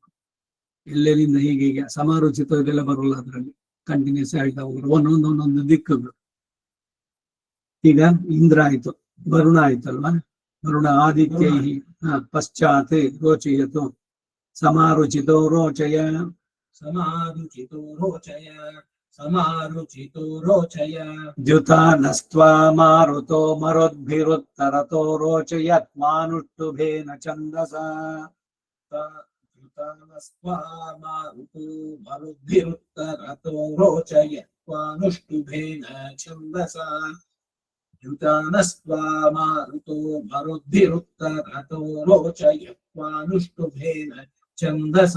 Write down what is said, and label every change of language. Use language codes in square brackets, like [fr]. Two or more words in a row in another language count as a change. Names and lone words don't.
[kn] ಎಲ್ಲೆಲ್ಲಿಂದ ಹೀಗೆ ಸಮಾರೋಚಿತ ಇದೆಲ್ಲ ಬರೋಲ್ಲ, ಅದರಲ್ಲಿ ಕಂಟಿನ್ಯೂಸ್ ಹೇಳ್ತಾ ಹೋಗ್ರು ಒಂದೊಂದು ದಿಕ್ಕುಗಳು. ಈಗ ಇಂದ್ರ ಆಯ್ತು, ವರುಣ ಆಯ್ತಲ್ವಾ, [sa] ವರುಣ ಆದಿತ್ಯ ಪಶ್ಚಾತ್ ರೋಚಯತು ಸಮಾರುಚಿತೋ ರೋಚಯ समारुचितो रोचय समारुचितो रोचय द्युतानस्त्वा मारुतो मरुद्भिरुत्तरतो रोचयत् मानुष्टुभेन छन्दसा युतानस्त्वा मारुतो मरुद्भिरुत्तरतो रोचयत्वानुष्टुभेन छन्दसा युतानस्त्वा मारुतो मरुद्भिरुत्तरतो रोचयत्वानुष्टुभेन छन्दसा